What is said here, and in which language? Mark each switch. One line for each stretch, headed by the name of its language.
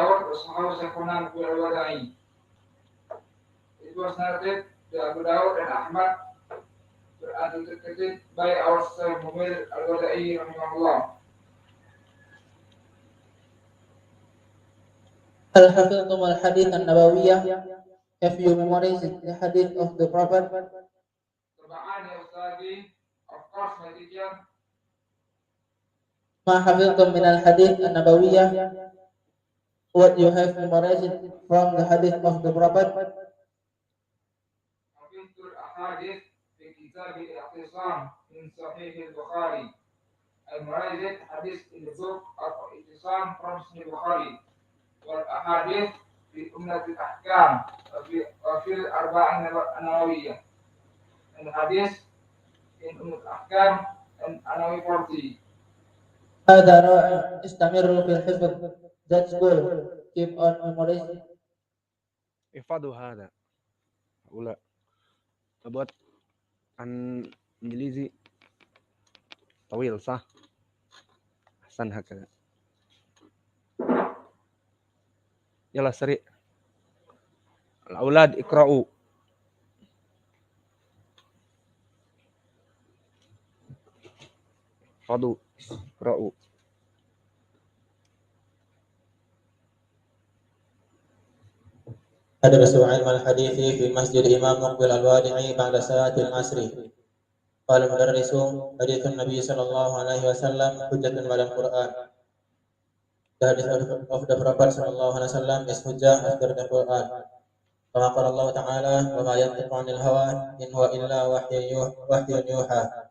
Arabic: وصححه شيخنا مقبل الوداعي.
English: It was narrated by Abu Dawud and Ahmad and authenticated by our Shaykh Muqbil al-Wada'i rahimahullah.
Arabic: هل حفظتم الحديث النبوية?
English: Have you memorized the hadith of the Prophet?
Arabic: Tabaan ya Ustazi,
English: of course my teacher.
Arabic: ما حفظتم من الحديث النبوية?
English: What you have memorized from the hadith of the Prophet?
Arabic: حفظت الأحاديث في كتاب الاعتصام من صحيح البخاري.
English: I memorized hadith in the book of اعتصام from Sahih Bukhari.
Arabic: والأحاديث في أمة الأحكام وفي الأربعين النووية.
English: And the hadith in أمة الأحكام and Anawi 40.
Arabic: هذا رائع. استمروا في الحفظ.
English: That's good. Keep on memorizing.
Arabic: احفظوا هذا أولا buat إنجليزي طويل صح؟ أحسن هكذا. يلا سريع. الأولاد اقرأوا. احفظوا اقرأوا. أدرسوا علم الحديث في مسجد إمام مقبل الوادعي بعد صلاة العصر. قال المدرس: حديث النبي صلى الله عليه وسلم حجة على القرآن.
English: The hadith of the Prophet
Arabic: صلى الله عليه وسلم
English: is hujjah after the Quran.
Arabic: كما قال الله تعالى: وما ينطق عن الهوى إن هو إلا وحي يوحى.